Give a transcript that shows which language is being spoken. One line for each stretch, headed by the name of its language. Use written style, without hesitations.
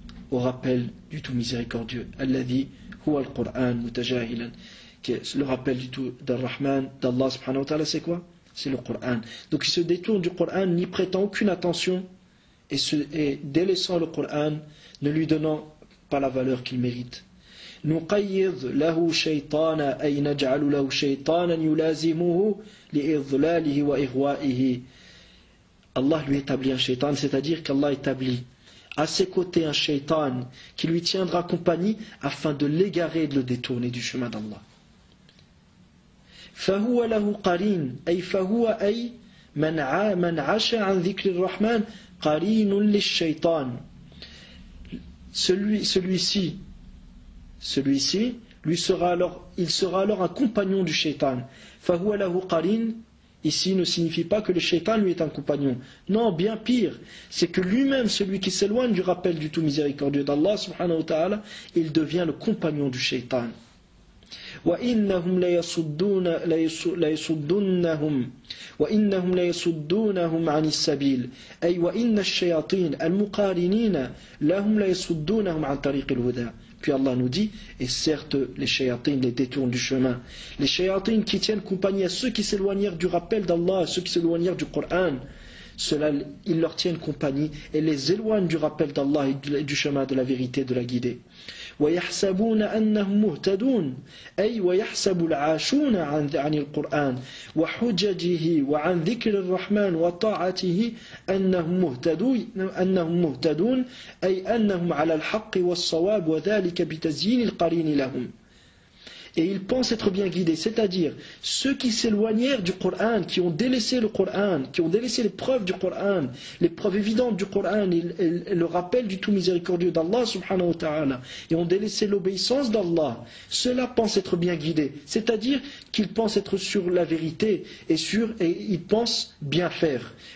French: au rappel du tout miséricordieux,
Arabic: الَّذِي هُوَ الْقُرْآنِ مُتَجَاهِلًا,
French: le rappel du tout d'Ar-Rahman, d'Allah subhanahu wa ta'ala, c'est quoi? C'est le Coran. Donc il se détourne du Coran, n'y prétend aucune attention, et délaissant le Coran, ne lui donnant pas la valeur qu'il mérite.
Arabic: نقيض له شيطانا أي نجعل له شيطانا يلازمه لإضلاله وإغوائه.
French: Allah lui établit un shaitan, c'est-à-dire qu'Allah établit à ses côtés un shaitan qui lui tiendra compagnie afin de l'égarer et de le détourner du chemin d'Allah.
Arabic: فهو له قرين أي فهو أي من عاش عن ذكر الرحمن قرين للشيطان.
French: Celui-ci il sera alors un compagnon du shaitan.
Arabic: فهو له قرين
French: ici ne signifie pas que le shaitan lui est un compagnon. Non, bien pire, c'est que lui-même, celui qui s'éloigne du rappel du tout miséricordieux d'Allah subhanahu wa ta'ala, il devient le compagnon du shaitan.
Arabic: وإنهم ليصدونهم عن السبيل أي وإن الشياطين المقارنين لهم ليصدونهم عن طريق الهدى.
French: Puis Allah nous dit, et certes les shayatines les détournent du chemin. Les shayatines qui tiennent compagnie à ceux qui s'éloignèrent du rappel d'Allah, à ceux qui s'éloignèrent du Coran, cela, ils leur tiennent compagnie et les éloignent du rappel d'Allah et du chemin de la vérité, de la guidée.
Arabic: ويحسبون أنهم مهتدون أي ويحسب العاشون عن القرآن وحججه وعن ذكر الرحمن وطاعته أنهم مهتدون أي أنهم على الحق والصواب وذلك بتزيين القرين لهم.
French: Et ils pensent être bien guidés, c'est-à-dire ceux qui s'éloignèrent du Coran, qui ont délaissé le Coran, qui ont délaissé les preuves du Coran, les preuves évidentes du Coran et le rappel du tout miséricordieux d'Allah subhanahu wa ta'ala, et ont délaissé l'obéissance d'Allah, ceux-là pensent être bien guidés, c'est-à-dire qu'ils pensent être sur la vérité et ils pensent bien faire.